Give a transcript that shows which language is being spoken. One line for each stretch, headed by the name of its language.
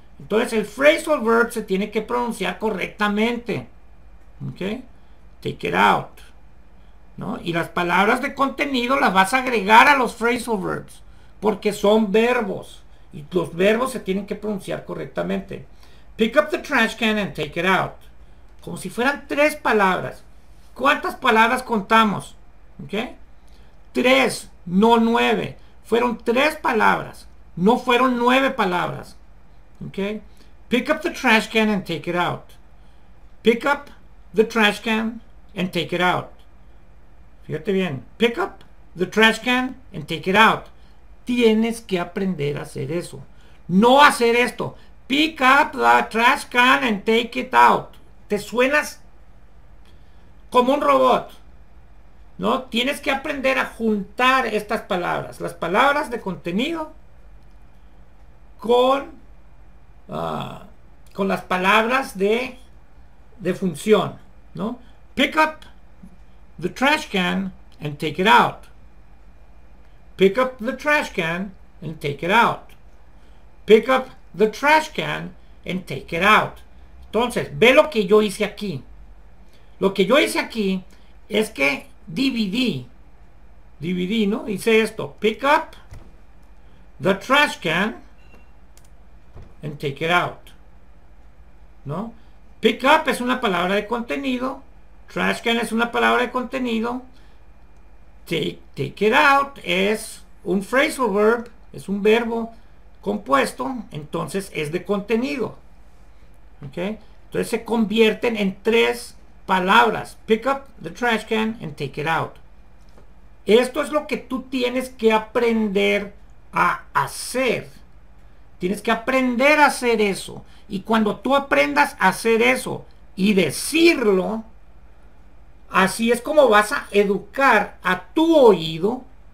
Spanish: Entonces el phrasal verb se tiene que pronunciar correctamente. ¿Ok?
English: Take it out.
Spanish: ¿No? Y las palabras de contenido las vas a agregar a los phrasal verbs, porque son verbos. Y los verbos se tienen que pronunciar correctamente.
English: Pick up the trash can and take it out.
Spanish: Como si fueran 3 palabras. ¿Cuántas palabras contamos? ¿Ok? 3, no 9. Fueron 3 palabras. No fueron 9 palabras. ¿Ok?
English: Pick up the trash can and take it out. Pick up the trash can and take it out.
Spanish: Fíjate bien.
English: Pick up the trash can and take it out.
Spanish: Tienes que aprender a hacer eso. No hacer esto.
English: Pick up the trash can and take it out.
Spanish: Te suenas como un robot. ¿No? Tienes que aprender a juntar estas palabras. Las palabras de contenido con las palabras de función. ¿No?
English: Pick up the trash can and take it out. Pick up the trash can and take it out. Pick up the trash can and take it out.
Spanish: Entonces, ve lo que yo hice aquí. Lo que yo hice aquí es que dividí, ¿no? Hice esto.
English: Pick up the trash can and take it out.
Spanish: ¿No? Pick up es una palabra de contenido. Trash can es una palabra de contenido. Take it out es un phrasal verb, es un verbo compuesto, entonces es de contenido. ¿Ok? Entonces se convierten en 3 palabras.
English: Pick up the trash can and take it out.
Spanish: Esto es lo que tú tienes que aprender a hacer. Tienes que aprender a hacer eso. Y cuando tú aprendas a hacer eso y decirlo, así es como vas a educar a tu oído